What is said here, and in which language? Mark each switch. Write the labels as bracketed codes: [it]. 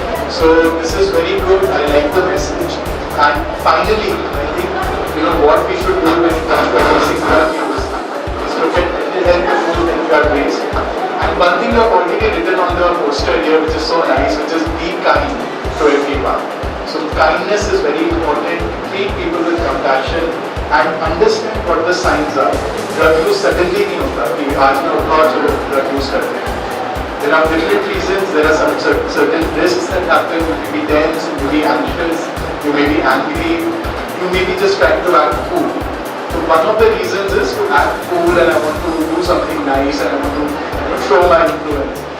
[en] So this is very good. I like the message. And finally, I think what we should do when it comes to basic drug use is look at mental health issues and drug waste. And one thing you have already written on the poster here, which is so nice, which is be kind to everyone. So kindness is very important. Treat people with compassion and understand what the signs are. Drug use suddenly [hi] नहीं होता कि आज मैं उठा और चलो drug use करते हैं. [en] There are different reasons. There are some certain risks that happen. You may be tense, you may be anxious, you may be angry, you may be just trying to act cool. So one of the reasons is to act cool and I want to do something nice and I want to show my influence.